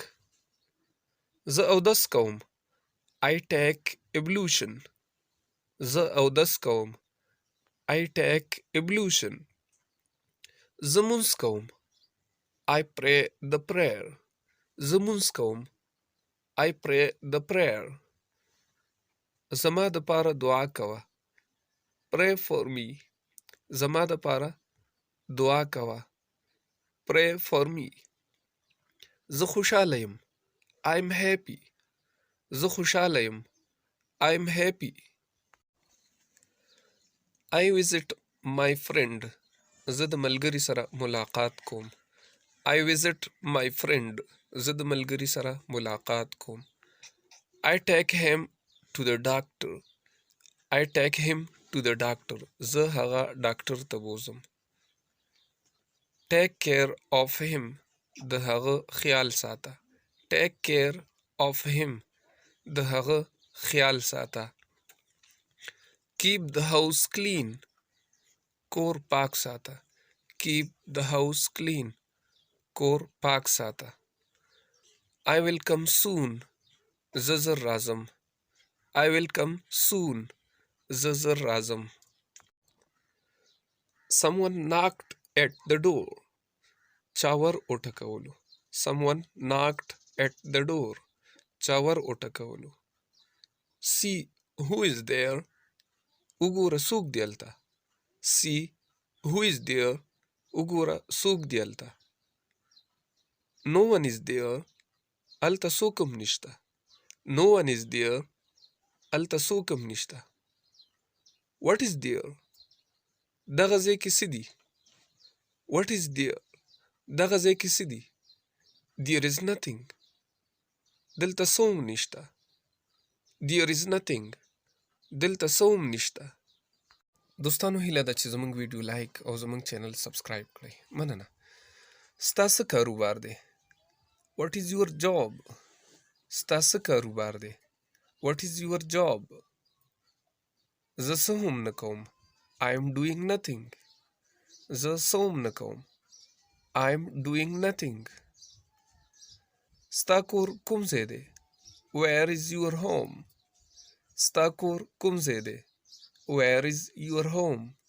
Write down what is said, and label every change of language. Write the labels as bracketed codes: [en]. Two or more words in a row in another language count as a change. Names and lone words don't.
[ps] زه اودس کوم [en] I take ablution [ps] زه اودس کوم [en] I take ablution. [ps] زه مونځ کوم [en] I pray the prayer [ps] زه مونځ کوم [en] I pray the prayer. [ps] زما دپاره دعا کوه [en] Pray for me [ps] زما دپاره دعا کوه [en] Pray for me. [ps] زه خوشحاله یم [en] I'm happy [ps] زه خوشحاله یم [en] I'm happy. I visit my friend [ps] زه د ملګري سره ملاقات کوم [en] I visit my friend [ps] زه د ملګري سره ملاقات کوم [en] I take him to the doctor I take him to the doctor [ps] زه هغه ډاکټر ته بوزم [en] Take care of him [ps] د هغه خیال ساته [en] Take care of him [ps] د هغه خیال ساته [en] Keep the house clean [ps] کور پاک ساته [en] Keep the house clean [ps] کور پاک ساته [en] I will come soon [ps] زه زر راځم [en] I will come soon [ps] زه زر راځم [en] Someone knocked at the door [ps] چاور وټکولو [en] Someone knocked at the door [ps] چاور وټکولو [en] See who is there [ps] وګوره څوک دی هلته [en] See who is there [ps] وګوره څوک دی هلته [en] No one is there [ps] هلته څوک هم نشته [en] No one is there [ps] هلته څوک هم نشته [en] What is there [ps] دغه ځای کې څه دي [en] What is there [ps] دغه ځای کې څه دي [en] There is nothing. [ps] دلته څه هم نشته. [en] There is nothing. [ps] دلته څه هم نشته. دوستانو هیله ده چې زموږ ویډیو لایک او زموږ چینل سبسکرایب کړئ. مننه. ستا څه کاروبار دی؟ [en] What is your job? [ps] ستا څه کاروبار دی؟ [en] What is your job? [ps] زه څه هم نه کوم. [en] I am doing nothing. [ps] زه څه هم نه کوم. [en] I am doing nothing. [ps] ستا کور کوم ځای دی؟ [en] Where is your home? [ps] ستا کور کوم ځای دی؟ [en] Where is your home?